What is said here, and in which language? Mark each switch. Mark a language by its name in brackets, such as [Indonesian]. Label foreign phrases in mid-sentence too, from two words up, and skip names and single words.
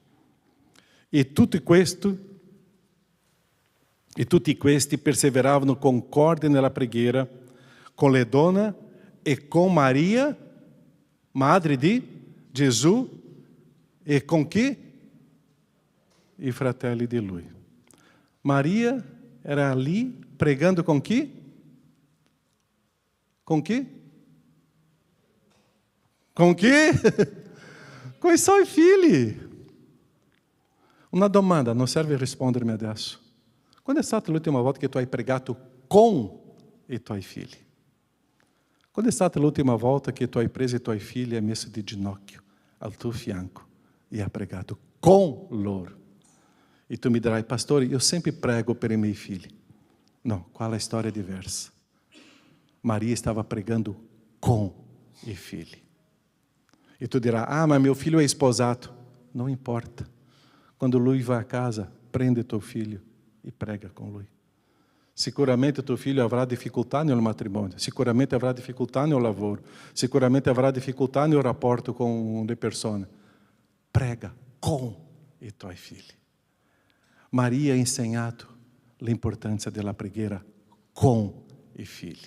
[Italian] E tutti questi perseveravano concorde nella preghiera con le donne e com Maria, madre di Gesù, e com chi? I fratelli di lui. Maria era [Portuguese] ali pregando com [Italian] chi? Com chi? Com chi? Com i suoi figli. Una domanda, non serve rispondermi adesso. Quando è stata l'ultima volta che tu hai pregato con i tuoi figli? Quando è stata l'ultima volta che tu hai preso i tuoi figli e hai messo di ginocchio al tuo fianco e hai pregato con loro? E tu mi dirai, pastore, io sempre prego per i miei figli. No, qua la storia è diversa. Maria stava pregando com i figli. E tu dirai, ah, ma [Portuguese] meu filho é [Italian] sposato. [Portuguese] Não importa. [Italian] Quando lui vai a casa, prende [Portuguese] teu filho [Italian] e prega com lui. Sicuramente [Portuguese] teu filho [Italian] avrà difficoltà nel matrimonio, sicuramente avrà difficoltà nel lavoro, sicuramente avrà difficoltà nel rapporto con le persone. Prega com i tuoi figli. Maria ha insegnato l'importanza della preghiera con i figli.